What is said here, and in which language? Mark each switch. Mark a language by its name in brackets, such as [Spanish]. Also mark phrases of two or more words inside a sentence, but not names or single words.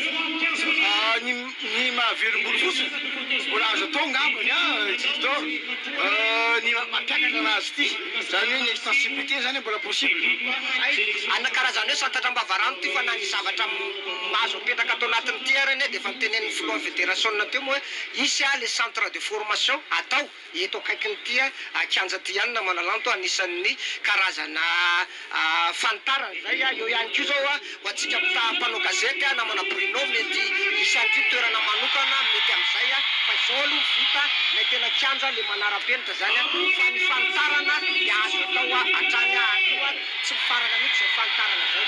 [Malagasy] Ny mahaverim-bolo fotsiny mbola azo atao ngambany Isidore ny mampiakatra anazy ity zany hoe ny extensibilité zany mbola possible. Karazany hoe santatra mbavarano ty fa na ny zavatra mahazo apetraka atao anatin'ity reny dia efa nitenen'ny filohan'ny fédération teo moa hoe isy [French] les centres de formation [Malagasy] atao eto akaikin'ity kianja ty ihany namana lanto anisan'ny karazana fanitarana zay eo ihany koa zao ho antsika mpanao gazety namana Bruno mety isy any ty toerana manokana mety amin'izay fa izao aloha vita ilay tena kianja le manara-penitra zany fa ny fanitarana dia azo atao hatrany aloha tsy mifarana mihitsy zay fanitarana zay.